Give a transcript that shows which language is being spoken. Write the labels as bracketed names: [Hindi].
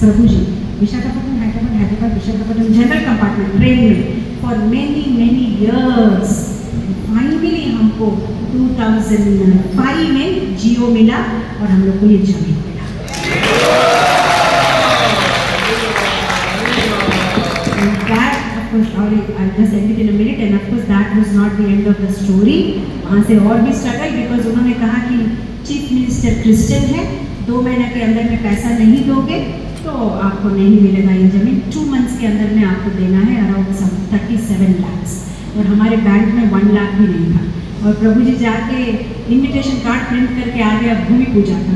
[Hindi] प्रभु जी Visakhapatnam Hyderabad Visakhapatnam general compartment train में [English] For many years. [Hindi] Finally हमको 2005 में जियो मिला और हम लोग को ये जमीन मिला। [English] I'll just end it in a minute, and of course that was not the end of the story. [Hindi] वहाँ से और भी स्ट्रगल, बिकॉज उन्होंने कहा कि चीफ मिनिस्टर क्रिश्चियन है, 2 महीने के अंदर में पैसा नहीं दोगे तो आपको नहीं मिलेगा ये ज़मीन, 2 मंथ्स के अंदर में आपको देना है अराउंड 37 lakhs, और हमारे बैंक में 1 लाख भी नहीं था। और प्रभु जी जाके इन्विटेशन कार्ड प्रिंट करके आ गया भूमि पूजा का।